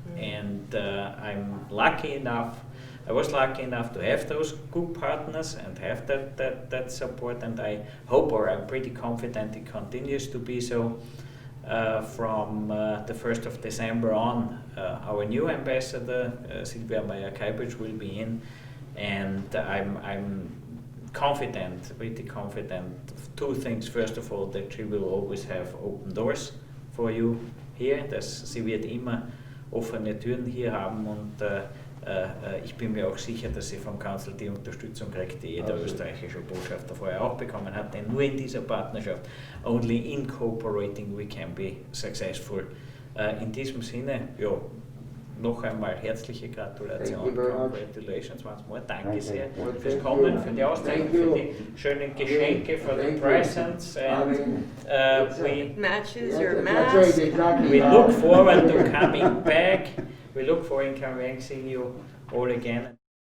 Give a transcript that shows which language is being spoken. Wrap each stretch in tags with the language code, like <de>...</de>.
<en>And I was lucky enough to have those good partners and have that support, and I hope, or I'm pretty confident it continues to be so. From the 1st of December on, our new ambassador, Silvia Meyer-Kaibridge, will be in, and I'm confident, pretty confident of two things. First of all, that she will always have open doors for you here,</en> <de>dass sie wird immer offene Türen hier haben, und ich bin mir auch sicher, dass sie vom Council die Unterstützung kriegt, die jeder österreichische Botschafter vorher auch bekommen hat, denn nur in dieser Partnerschaft,</de> <en>only in cooperating we can be successful.</en> <de>In diesem Sinne, ja, noch einmal herzliche Gratulation.</de> <en>Congratulations once more.</en> <de>Danke sehr fürs Kommen, für die Auszeichnung, für die schönen Geschenke,</de> <en>for the presents, and we Matches your mask. we look forward to coming back. We look forward to seeing you all again.</en>